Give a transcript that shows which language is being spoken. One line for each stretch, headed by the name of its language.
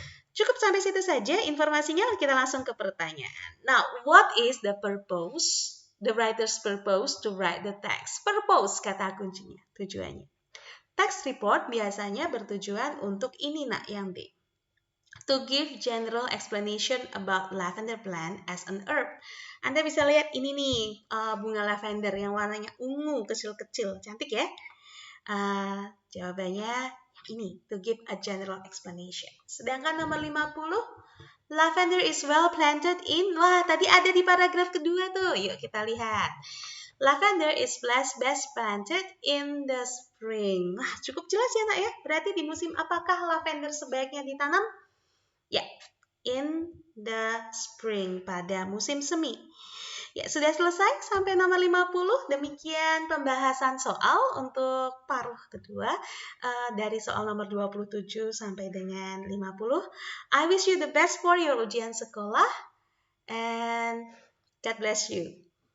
Indonesian: Cukup sampai situ saja informasinya, kita langsung ke pertanyaan.
English: Now, what is the purpose, the writer's purpose to write the text?
Indonesian: Purpose kata kuncinya, tujuannya. Text report biasanya bertujuan untuk ini nak yang D.
English: To give general explanation about lavender plant as an herb.
Indonesian: Anda bisa lihat ini nih bunga lavender yang warnanya ungu kecil-kecil, cantik ya. Jawabannya ini,
English: to give a general explanation.
Indonesian: Sedangkan nomor 50,
English: lavender is well planted in,
Indonesian: wah tadi ada di paragraf kedua tuh, yuk kita lihat.
English: Lavender is best planted in the spring.
Indonesian: Wah, cukup jelas ya nak ya. Berarti di musim apakah lavender sebaiknya ditanam? Ya,
English: in the spring,
Indonesian: pada musim semi. Ya, sudah selesai sampai nomor 50. Demikian pembahasan soal untuk paruh kedua dari soal nomor 27 sampai dengan 50.
English: I wish you the best for your
Indonesian: ujian sekolah
English: and God bless you.